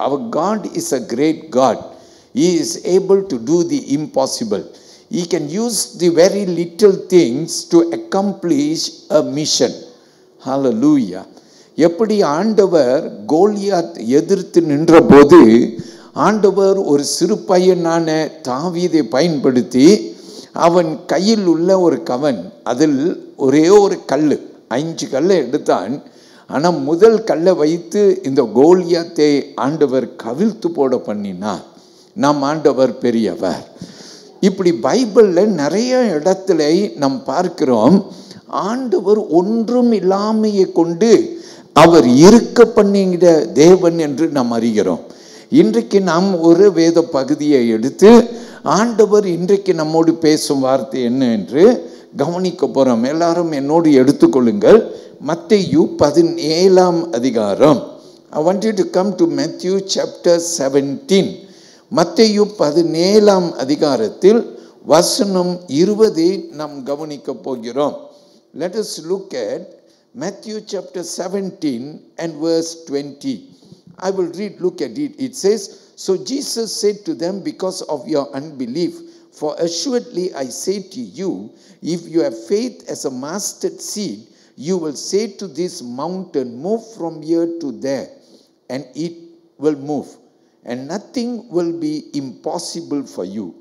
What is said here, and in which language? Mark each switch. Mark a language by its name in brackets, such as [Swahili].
[English] அவர் God is a great God. He is able to do the impossible. He can use the very little things to accomplish a mission. Hallelujah. [Tamil] எப்படி ஆண்டவர் கோலியாத் எதிர்த்து நின்றபோது ஆண்டவர் ஒரு சிறு பையனான தாவீதை பயன்படுத்தி அவன் கையில் உள்ள ஒரு கவன், அதில் ஒரே ஒரு கல், 5 கல்லை எடுத்தான். ஆனால் முதல் கல்லை வைத்து இந்த கோலியாத்தை ஆண்டவர் கவிழ்த்து போட பண்ணினார். நம் ஆண்டவர் பெரியவர். இப்படி பைபிளில் நிறைய இடத்துல நாம் பார்க்கிறோம், ஆண்டவர் ஒன்றும் இல்லாமையை கொண்டு அவர் இருக்க பண்ணுகிற தேவன் என்று நாம் அறிகிறோம். இன்றைக்கு நாம் ஒரு வேத பகுதியை எடுத்து ஆண்டவர் இன்றைக்கு நம்மோடு பேசும் வார்த்தை என்ன என்று கவனிக்க போகிறோம். எல்லாரும் என்னோடு எடுத்துக்கொள்ளுங்கள். மத்தேயு 17 அதிகாரம். [English] I want you to come to Matthew chapter 17. [Tamil] மத்தேயு 17 அதிகாரத்தில் வசனம் 20 நாம் கவனிக்க போகிறோம். [English] Let us look at Matthew chapter 17 and verse 20. I will read, look at it. It says, "So Jesus said to them, because of your unbelief, for assuredly I say to you, if you have faith as a mustard seed, you will say to this mountain, move from here to there, and it will move, and nothing will be impossible for you."